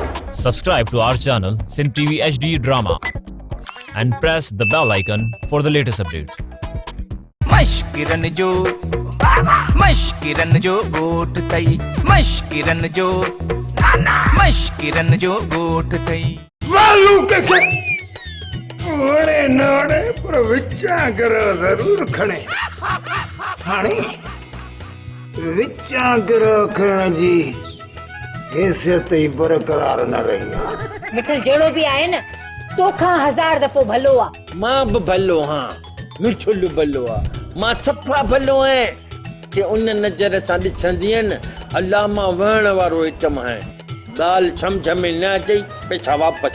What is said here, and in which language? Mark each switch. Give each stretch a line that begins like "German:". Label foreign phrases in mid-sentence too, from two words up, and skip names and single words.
English: Subscribe to our channel Sin TV HD Drama and press the bell icon for the latest updates.
Sindhi: मश्किरन जो गोट तई मश्किरन जो गोट तई वालू के वड़े नड़े पर विचा करो जरूर खड़े हाणे विचा करो खण जी हैसियत ही बरकरार न रही मिठल जहिड़ो बि आहे न तोखां 1000 दफ़ो भलो आहे मां बि भलो हां मिठुल भलो आहे मां सफ़ा भलो आहियां कि उन नज़र सां ॾिसंदी आहिनि अलाह मां वहण वारो आइटम आहे ॻाल्हि सम्झ में न अचई पैसा वापसि